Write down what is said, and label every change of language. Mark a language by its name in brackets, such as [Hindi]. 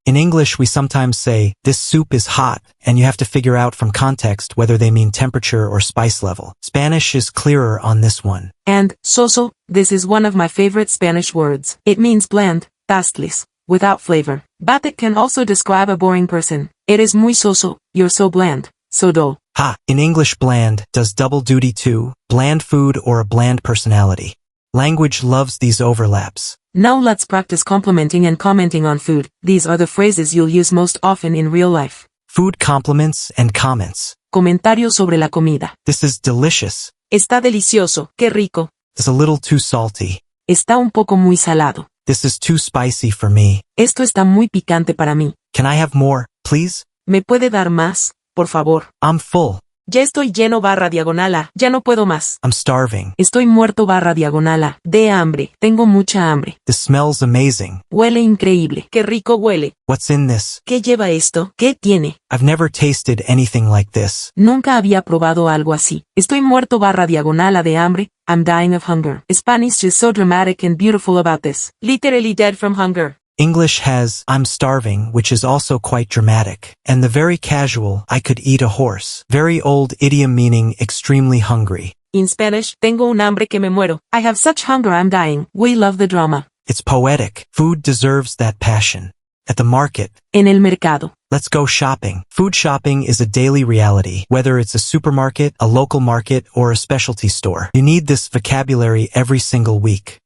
[English] In English, we sometimes say, this soup is hot, and you have to figure out from context whether they mean temperature or spice level. Spanish is clearer on this one. And soso, this is one of my favorite Spanish words. It means bland, tasteless, without flavor. Bate can also describe a boring person. [Spanish] Eres muy soso, [English] you're so bland, so dull. Ha, in English bland does double duty too, bland food or a bland personality. Language loves these overlaps. Now let's practice complimenting and commenting on food. These are the phrases you'll use most often in real life. Food compliments and comments. [Spanish] Comentarios sobre la comida. [English] This is delicious. [Spanish] Está delicioso, qué rico. [English] It's a little too salty. [Spanish] Está un poco muy salado. [English] This is too spicy for me. [Spanish] Esto está muy picante para mí. [English] Can I have more, please? [Spanish] ¿Me puede dar más, por favor? [English] I'm full. [Spanish] Ya estoy lleno /diagonal, ya no puedo más. [English] I'm starving. [Spanish] Estoy muerto /diagonal, de hambre, tengo mucha hambre. [English] This smells amazing. [Spanish] Huele increíble, qué rico huele. [English] What's in this? [Spanish] ¿Qué lleva esto? ¿Qué tiene? [English] I've never tasted anything like this. [Spanish] Nunca había probado algo así. Estoy muerto /diagonal de hambre, [English] I'm dying of hunger. Spanish is so dramatic and beautiful about this. Literally dead from hunger. English has I'm starving, which is also quite dramatic, and the very casual I could eat a horse. Very old idiom meaning extremely hungry. In Spanish, [Spanish] tengo un hambre que me muero. [English] I have such hunger I'm dying. We love the drama. It's poetic. Food deserves that passion. At the market. [Spanish] En el mercado. [English] Let's go shopping. Food shopping is a daily reality, whether it's a supermarket, a local market, or a specialty store. You need this vocabulary every single week.